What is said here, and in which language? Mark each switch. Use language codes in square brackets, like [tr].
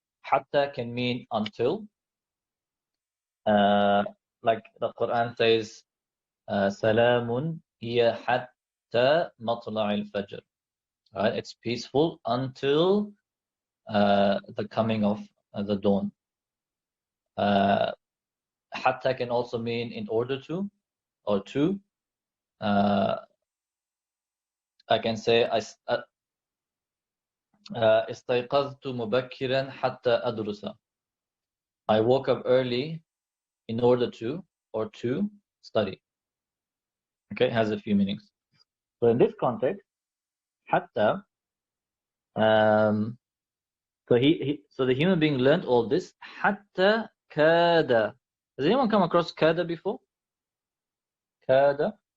[en] Hatta can mean until. Like the Quran says, [ar] Salamun hiya hatta matla'il fajr. [en] Right? It's peaceful until the coming of the dawn. Hatta can also mean in order to, or to. I can say [ar] استيقظت مبكرا حتى أدرس. [en] I woke up early in order to, or to study. Okay, it has a few meanings. So in this context, hatta, so so the human being learned all this. Hatta kada. Has anyone come across kada before? Kada.